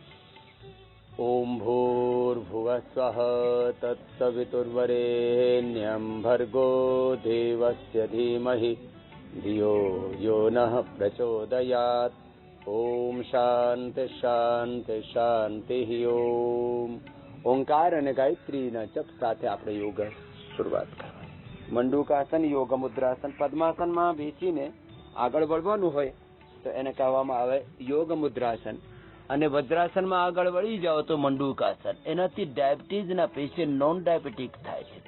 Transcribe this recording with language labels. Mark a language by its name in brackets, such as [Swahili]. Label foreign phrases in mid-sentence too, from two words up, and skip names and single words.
[Sanskrit] ओम भूर्भुवः स्वः तत्सवितुर्वरेण्यं भर्गो देवस्य धीमहि धियो यो नः प्रचोदयात्। ओम शांति शांति शांति ओम। [Gujarati] ओंकार અને ગાયત્રીના જપ સાથે આપણે યોગ શરૂઆત કરવાની। મંડૂકાસન, યોગ મુદ્રાસન, પદ્માસનમાં બેસીને આગળ વળવાનું હોય તો એને કહેવામાં આવે યોગ મુદ્રાસન, અને વજ્રાસનમાં આગળ વળી જાઓ તો મંડૂકાસન। એનાથી ડાયાબિટીસના [English] patient non diabetic [Gujarati] થાય છે।